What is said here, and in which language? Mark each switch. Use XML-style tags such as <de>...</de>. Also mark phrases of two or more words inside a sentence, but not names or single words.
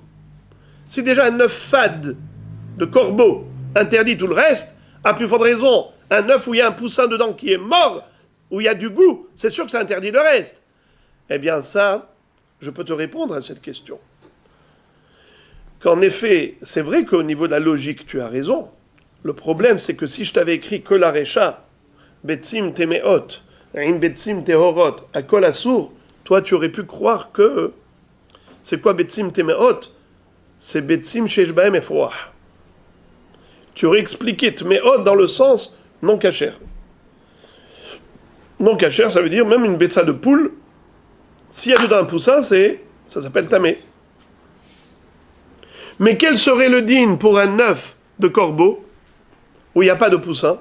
<fr>Si déjà un œuf fade de corbeau interdit tout le reste, à plus forte raison, un œuf où il y a un poussin dedans qui est mort, où il y a du goût, c'est sûr que ça interdit le reste. Eh bien ça, je peux te répondre à cette question. Qu'en effet, c'est vrai qu'au niveau de la logique, tu as raison. Le problème, c'est que si je t'avais écrit que la recha,</fr> <he>ביצים טמאות אין ביצים טהורות, הכל אסור,</he> <fr>toi tu aurais pu croire que c'est quoi</fr> <he>ביצים טמאות? C'est ביצים שיש בהם אפרוח.</he> <fr>Tu aurais expliqué temeot dans le sens non kasher. Non kasher, ça veut dire même une betsa de poule, s'il y a dedans un poussin, ça s'appelle tamé. Mais quel serait le din pour un œuf de corbeau où il n'y a pas de poussin?</fr>